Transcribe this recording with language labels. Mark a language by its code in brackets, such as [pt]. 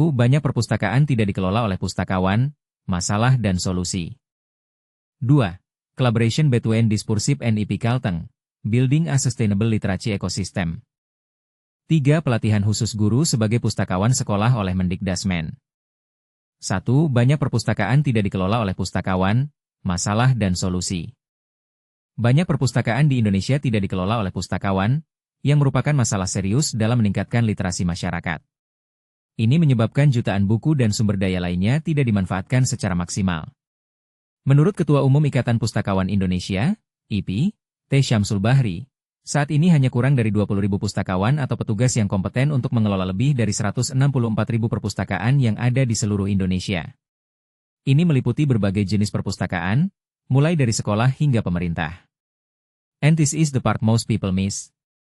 [id] Banyak perpustakaan tidak dikelola oleh pustakawan, masalah dan solusi. 2. [en] Collaboration between Dispursif and IP Kalteng, building a sustainable literacy ecosystem. [id] 3. Pelatihan khusus guru sebagai pustakawan sekolah oleh Mendikdasmen. 1. Banyak perpustakaan tidak dikelola oleh pustakawan, masalah dan solusi. Banyak perpustakaan di Indonesia tidak dikelola oleh pustakawan, yang merupakan masalah serius dalam meningkatkan literasi masyarakat. Ini menyebabkan jutaan buku dan sumber daya lainnya tidak dimanfaatkan secara maksimal. Menurut Ketua Umum Ikatan Pustakawan Indonesia, IPI, T. Syamsul Bahri, saat ini hanya kurang dari 20.000 pustakawan atau petugas yang kompeten untuk mengelola lebih dari 164.000 perpustakaan yang ada di seluruh Indonesia. Ini meliputi berbagai jenis perpustakaan, mulai dari sekolah hingga pemerintah. [en] And this is the part most people miss.